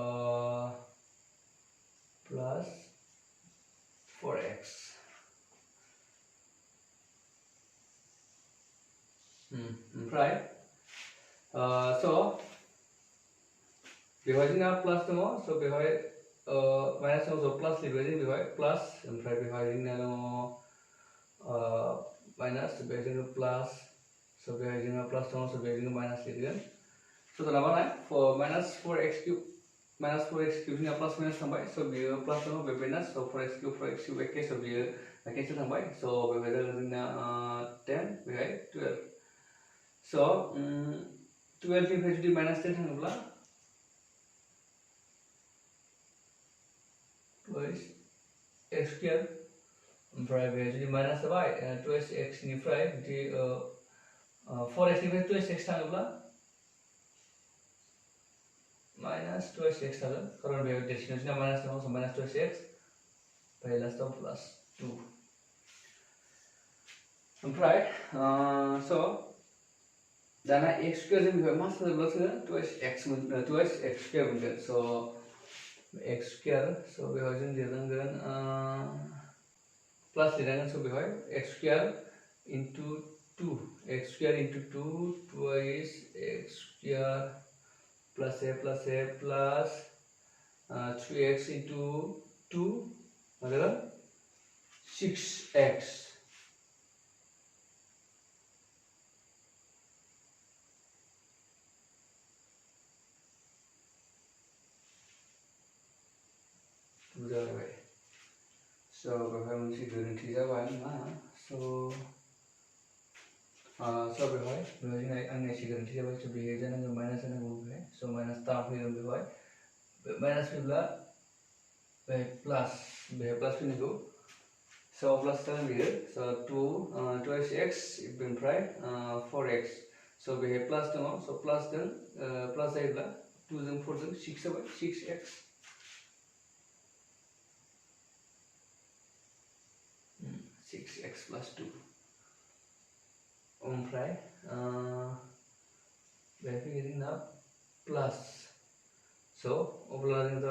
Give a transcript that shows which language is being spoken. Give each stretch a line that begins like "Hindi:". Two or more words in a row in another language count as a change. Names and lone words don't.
Bodo: plus 4x ओमफ्राय so बेवहाय जोंना प्लास दङ so बेवहाय माइनास दङ so प्लास लिरबाय जों बेवहाय प्लास ओमफ्राय बेवहाय जोंना दङ माइनास बेवहाय जोङो प्लास so बेवहाय जोङो प्लास दङ so बेवहाय जोङो माइनास लिरगोन so दाना मा माइनास 4x cube जोंना प्लास माइनास थांबाय so बेयो प्लास दङ बे माइनास so 4x cube एके so बेयो cancel थांबाय so बेवहाय जागोन जोंना 10 बेवहाय 12 so 12 निफ्राय जुदि -10 थाङोब्ला
English: twice x square
Bodo: ओमफ्राय बे जुदि माइनास जाबाय twice x निफ्राय जुदि 4x निफ्राय twice x थाङोब्ला
English: minus twice x
Bodo: थागोन कारण बे देरसिनाव जोंना माइनास दङ so minus twice x ओमफ्राय लास्टआव प्लास 2 ओमफ्राय so दाना x स्क्वायर जों बेवहाय मा सोयोब्लासो twice x square मोनगोन
English: so x square so
Bodo: बेवहाय जों लिरनांगोन प्लास लिरनांगोन so बेवहाय
English: x square into 2 x square into 2 twice x square plus a plus
Bodo: 3x into 2 मतलब 6x जाबाय so बेवहाय मोनसे गोरोन्थि जाबाय ना so बेवहाय जोंना आंनि एसे गोरोन्थि जाबाय so बेहाय जानांगौ माइनास जानांगौ बेवहाय so माइनास दा फैगोन बेवहाय माइनास फैब्ला बेहाय प्लास फैनांगौ so प्लास जागोन बेयो so 2 twice x ओमफ्राय 4x so बेहाय प्लास दङ so प्लास जायोब्ला 2 जों 4 जों 6 जाबाय 6x x plus 2 ओमफ्राय बेहाय फैगोन जोंना प्लास so अब्ला जों जाबाय